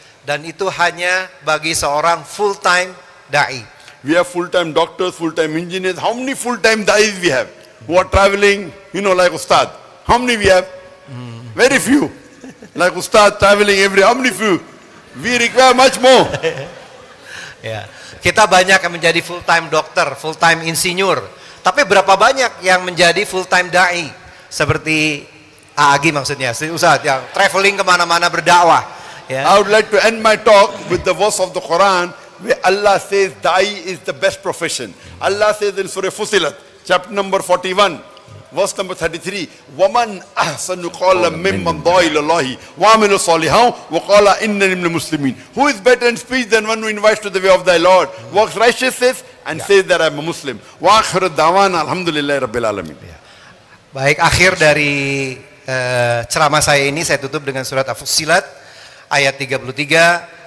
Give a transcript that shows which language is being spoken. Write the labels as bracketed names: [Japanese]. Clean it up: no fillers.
[Indonesian] Dan itu hanya bagi seorang full-time da'i. [English] We have full-time doctors, full-time engineers. How many full-time da'is we have? Who are traveling, like Ustad. How many we have? Very few. Like Ustad traveling how many few? We require much more. [Indonesian] Ya. Kita banyak yang menjadi full-time dokter, full-time insinyur. Tapi berapa banyak yang menjadi full-time da'i? Seperti Agi maksudnya, Ustaz yang traveling kemana-mana berdakwah. Yeah. [English] I would like to end my talk with the verse of the Quran where Allah says da'i is the best profession. Allah says in Surah Fusilat, chapter number 41, verse number 33, [Arabic] وَمَنْ أَحْسَنُ قَالَ مِمَّنْ دَعَا إِلَى اللَّهِ وَعَمِلَ صَالِحًا وَقَالَ إِنَّنِي مِنَ الْمُسْلِمِينَ. [English] Who is better in speech than one who invites to the way of thy Lord, works righteousness, and says that I am a Muslim. [Arabic] وَآخِرُ الدَّعْوَانَ الْحَمْدُ لِلَّهِ رَبِّ الْعَالَمِينَ. [Indonesian] Baik, akhir dari ceramah saya ini saya tutup dengan surat Al-Fussilat ayat 33.